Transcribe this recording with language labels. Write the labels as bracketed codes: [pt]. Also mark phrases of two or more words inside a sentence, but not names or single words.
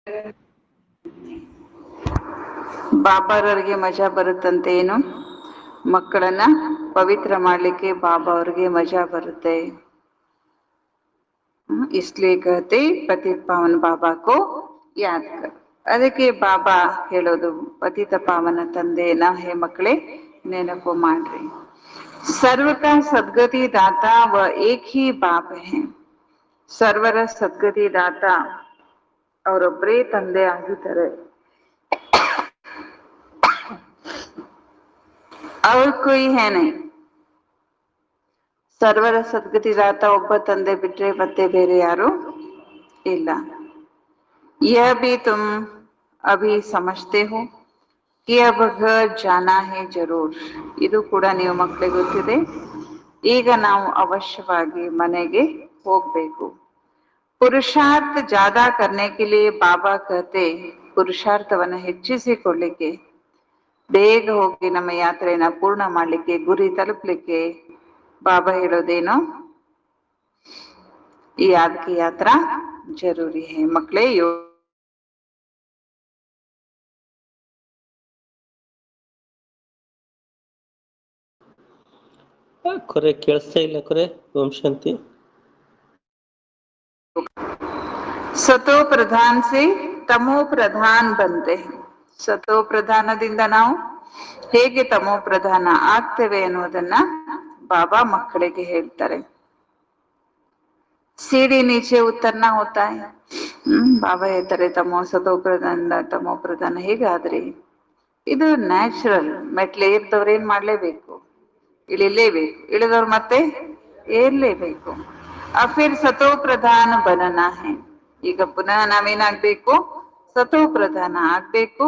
[kn] ಬಾಬಾರವ್ರಿಗೆ ಮಜಾ ಬರುತ್ತಂತೆ. ಏನು ಮಕ್ಕಳನ್ನ ಪವಿತ್ರ ಮಾಡ್ಲಿಕ್ಕೆ ಬಾಬಾ ಅವ್ರಿಗೆ ಮಜಾ ಬರುತ್ತೆ. [hi] इसलिए कहते पतित पावन बाबा को याद कर. [kn] ಅದಕ್ಕೆ ಬಾಬಾ ಹೇಳೋದು ಪತಿತ ಪಾವನ ತಂದೆನ ಹೇ ಮಕ್ಕಳೇ ನೆನಪು ಮಾಡ್ರಿ. [hi] सर्व का सद्गति दाता वह एक ही बाप है. [kn] ಸರ್ವರ ಸದ್ಗತಿ ದಾತ ಅವರೊಬ್ಬರೇ ತಂದೆ ಆಗಿದ್ದಾರೆ. [hi] और कोई है नहीं. [kn] ಸರ್ವರ ಸದ್ಗತಿದಾತ ಒಬ್ಬ ತಂದೆ ಬಿಟ್ರೆ ಮತ್ತೆ ಬೇರೆ ಯಾರು ಇಲ್ಲ. [hi] यह भी तुम अभी समझते हो कि अब घर जाना है जरूर. [kn] ಇದು ಕೂಡ ನೀವು ಮಕ್ಕಳಿಗೆ ಗೊತ್ತಿದೆ. ಈಗ ನಾವು ಅವಶ್ಯವಾಗಿ ಮನೆಗೆ ಹೋಗ್ಬೇಕು. [hi] पुरुषार्थ ज़्यादा करने के लिए ಬಾಬಾ कहते, [kn] ಪುರುಷಾರ್ಥವನ್ನ ಹೆಚ್ಚಿಸಿಕೊಳ್ಳಿಕ್ಕೆ, ಬೇಗ ಹೋಗಿ ನಮ್ಮ ಯಾತ್ರೆಯನ್ನ ಪೂರ್ಣ ಮಾಡ್ಲಿಕ್ಕೆ, ಗುರಿ ತಲುಪಲಿಕ್ಕೆ ಬಾಬಾ ಹೇಳೋದೇನು, [hi] ये याद की यात्रा ज़रूरी है. [kn] ಮಕ್ಕಳೇ ಕೊರೆ ಕೇಳಿಸ್ತಾ ಇಲ್ಲ ಕೊರೆ. ಓಂ ಶಾಂತಿ. [hi] सतो प्रधान से तमो प्रधान बनते. [kn] ಸತೋ ಪ್ರಧಾನದಿಂದ ನಾವು ಹೇಗೆ ತಮೋ ಪ್ರಧಾನ ಆಗ್ತೇವೆ ಅನ್ನೋದನ್ನ ಬಾಬಾ ಮಕ್ಕಳಿಗೆ ಹೇಳ್ತಾರೆ. [hi] सीढ़ी नीचे उतरना होता है. [kn] ಬಾಬಾ ಹೇಳ್ತಾರೆ ಸತೋ ಪ್ರಧಾನದಿಂದ ತಮೋ ಪ್ರಧಾನ ಹೇಗಾದ್ರಿ, ಇದು ನ್ಯಾಚುರಲ್. ಮೆಟ್ಲೆ ಏರ್ದವ್ರು ಏನ್ ಮಾಡ್ಲೇಬೇಕು, ಇಳಿಲೇಬೇಕು. ಇಳಿದವ್ರು ಮತ್ತೆ ಏರ್ಲೇಬೇಕು. [hi] फिर सतो प्रधान बनना है. [kn] ಈಗ ಪುನಃ ನಾವೇನಾಗ್ಬೇಕು, ಸತೋ ಪ್ರಧಾನ ಆಗ್ಬೇಕು.